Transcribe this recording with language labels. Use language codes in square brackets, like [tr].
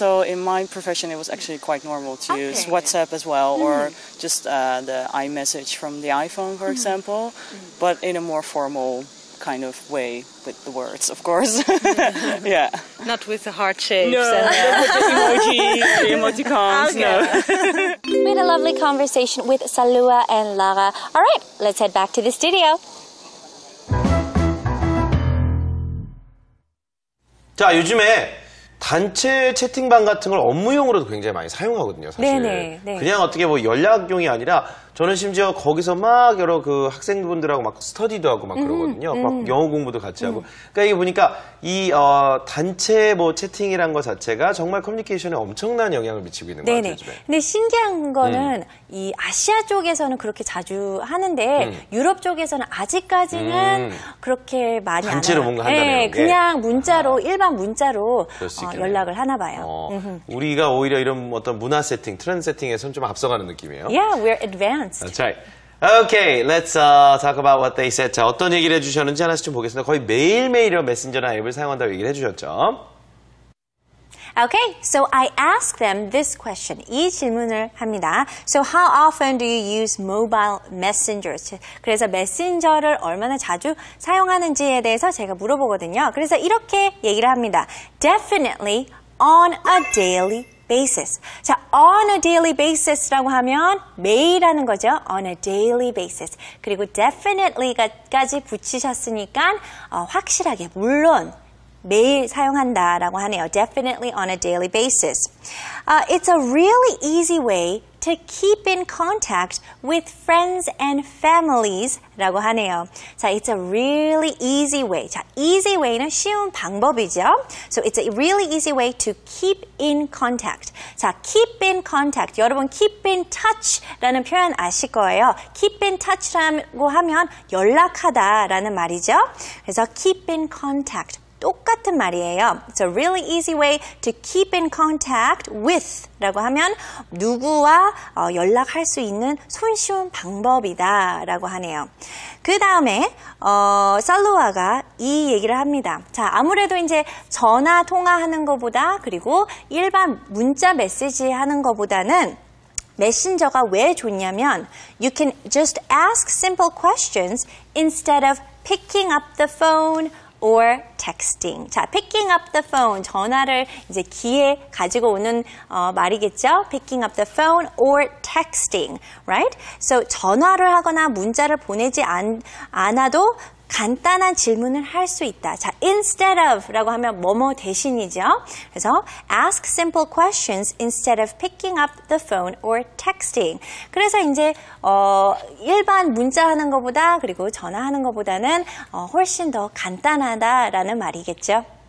[en] So in my profession, it was actually quite normal to use WhatsApp as well, or just the iMessage from the iPhone, for example, but in a more formal kind of way with the words, of course. Yeah. Not with the heart shapes. No, with the emoji, the emoticons, no. We had a lovely conversation with Salua and Lara. All right, let's head back to the studio. [ko] 자, 요즘에 단체 채팅방 같은 걸 업무용으로도 굉장히 많이 사용하거든요, 사실. 네. 그냥 어떻게 연락용이 아니라 저는 심지어 거기서 막 여러 그 학생분들하고 막 스터디도 하고 막 그러거든요. 막 영어 공부도 같이 하고. 그러니까 이게 보니까 이 단체 채팅이란 거 자체가 정말 커뮤니케이션에 엄청난 영향을 미치고 있는 것 같아요, 요즘에. 근데 신기한 거는 이 아시아 쪽에서는 그렇게 자주 하는데 유럽 쪽에서는 아직까지는 그렇게 많이 안 해요. 단체로 뭔가 한다는 게. 그냥 문자로 일반 문자로 연락을 하나 봐요. 우리가 오히려 이런 어떤 문화 세팅, 트렌드 세팅에서는 좀 앞서가는 느낌이에요. [en] Yeah, we're advanced. That's right. Okay, let's talk about what they said. [ko] 자, 어떤 얘기를 해주셨는지 하나씩 좀 보겠습니다. 거의 매일매일 이런 메신저나 앱을 사용한다고 얘기를 해주셨죠. [en] Okay, so I asked them this question. [ko] 이 질문을 합니다. [en] So how often do you use mobile messengers? [ko] 그래서 메신저를 얼마나 자주 사용하는지에 대해서 제가 물어보거든요. 그래서 이렇게 얘기를 합니다. [en] Definitely on a daily basis. [ko] 자, [en] on a daily basis [ko] 라고 하면 매일 하는 거죠. [en] On a daily basis. [ko] 그리고 definitely까지 붙이셨으니까 확실하게, 물론 매일 사용한다라고 하네요. [en] Definitely on a daily basis. It's a really easy way to keep in contact with friends and families [ko] 라고 하네요. [en] 자, it's a really easy way. [ko] 자, easy way는 쉬운 방법이죠. [en] So it's a really easy way to keep in contact. 자, keep in contact. [ko] 여러분 [en] keep in touch [ko] 라는 표현 아실 거예요. keep in touch라고 하면 연락하다라는 말이죠. 그래서 [en] keep in contact. [ko] 똑같은 말이에요. [en] It's a really easy way to keep in contact with [ko] 라고 하면 누구와 연락할 수 있는 손쉬운 방법이다 라고 하네요. 그 다음에 살루아가 이 얘기를 합니다. 자, 아무래도 이제 전화 통화하는 것보다 그리고 일반 문자 메시지 하는 것보다는 메신저가 왜 좋냐면 [en] you can just ask simple questions instead of picking up the phone or texting. 자, picking up the phone. [ko] 전화를 이제 귀에 가지고 오는 말이겠죠. [en] Picking up the phone or texting. Right? [ko] So 전화를 하거나 문자를 보내지 않아도 간단한 질문을 할 수 있다. 자, [en] instead of [ko] 라고 하면 뭐뭐 대신이죠. 그래서 [en] ask simple questions instead of picking up the phone or texting. [ko] 그래서 이제 일반 문자하는 것보다 그리고 전화하는 것보다는 훨씬 더 간단하다라는 말이겠죠.